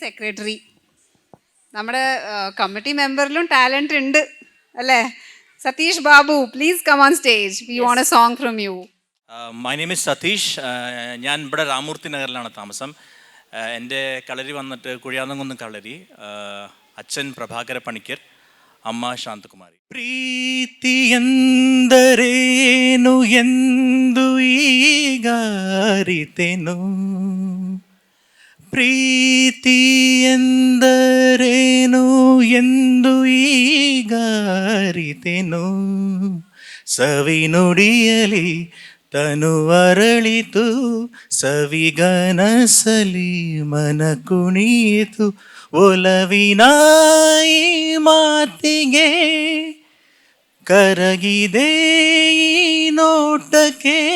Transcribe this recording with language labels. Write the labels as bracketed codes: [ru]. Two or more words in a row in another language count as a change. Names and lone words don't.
[ml] poetry. നമ്മുടെ കമ്മിറ്റി മെമ്പറിലും ടാലന്റ് ഉണ്ട് അല്ലേ? [en] സതീഷ് ബാബു, please come on stage. we want a song from you. my name is [ml] സതീഷ്. ഞാൻ ഇവിടെ രാമൂർത്തി നഗറിലാണ് താമസം. എൻ്റെ കളരി വന്നിട്ട് കുഴിയാന്തംകുന്ന് കളരി. അച്ഛൻ പ്രഭാകര പണിക്കർ, ಅಮ್ಮ ಶಾಂತಕುಮಾರಿ. [kn] ಪ್ರೀತಿ ಎಂದರೇನು ಎಂದು ಈಗ ಅರಿತೆನು, ಪ್ರೀತಿ ಎಂದರೇನು ಎಂದು ಈಗ ಅರಿತೆನು, ಸವಿನುಡಿಯಲಿ ತನು ಅರಳಿತು, ಸವಿಗನಸಲಿ ಮನ ಕುಣಿಯಿತು, ಒಲವಿನ ಈ ಮಾತಿಗೆ ಕರಗಿದೆ ಈ ನೋಟಕ್ಕೆ,